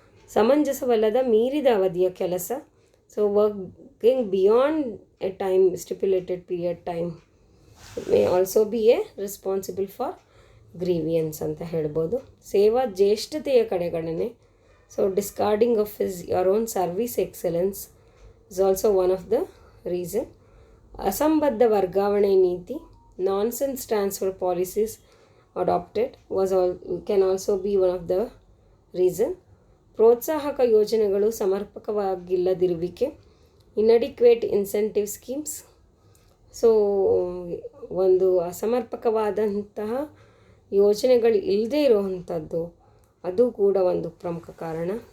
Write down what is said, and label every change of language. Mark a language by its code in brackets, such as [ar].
[kn] ಸಮಂಜಸವಲ್ಲದ ಮೀರಿದ ಅವಧಿಯ ಕೆಲಸ, [en] So working beyond a time stipulated period time may also be a responsible for grievance ಅಂತ ಹೇಳ್ಬೋದು. [kn] ಸೇವಾ ಜ್ಯೇಷ್ಠತೆಯ ಕಡೆಗಣನೆ, [en] So discarding of your own service excellence is also one of the reason. [kn] ಅಸಂಬದ್ಧ ವರ್ಗಾವಣೆ ನೀತಿ, [en] Nonsense transfer policies adopted can also be one of the reason. [kn] ಪ್ರೋತ್ಸಾಹಕ ಯೋಜನೆಗಳು ಸಮರ್ಪಕವಾಗಿಲ್ಲದಿರುವಿಕೆ, [en] Inadequate incentive schemes. [kn] So ಒಂದು ಅಸಮರ್ಪಕವಾದಂತಹ ಯೋಜನೆಗಳು ಇಲ್ಲದೇ ಇರುವಂಥದ್ದು, ಅದು ಕೂಡ ಒಂದು ಪ್ರಮುಖ ಕಾರಣ.